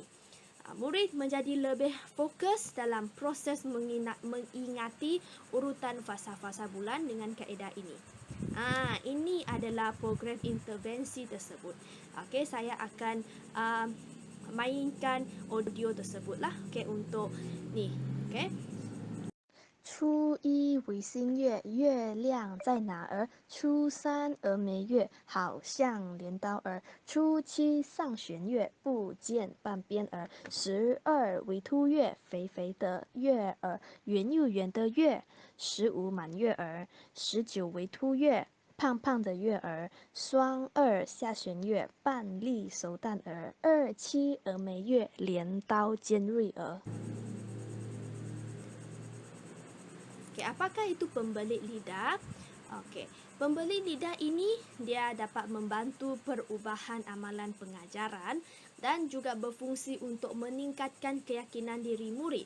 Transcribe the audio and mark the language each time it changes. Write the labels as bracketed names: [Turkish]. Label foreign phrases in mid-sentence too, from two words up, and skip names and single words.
[Malay] Murid menjadi lebih fokus dalam proses mengingati urutan fasa-fasa bulan dengan kaedah ini. Ini adalah program intervensi tersebut. Okey, saya akan mainkan audio tersebut lah. Okey, untuk ni. Okey. [Chinese] 初一为新月，月亮在哪儿？初三峨眉月，好像镰刀儿。初七上弦月，不见半边儿。12为凸月，肥肥的月儿，圆又圆的月。15满月儿。19为凸月，胖胖的月儿。双二下弦月，半粒熟蛋儿。27峨眉月，镰刀尖锐儿。 [Malay] Okey, apakah itu pembelit lidah? Okey, pembelit lidah ini dia dapat membantu perubahan amalan pengajaran dan juga berfungsi untuk meningkatkan keyakinan diri murid.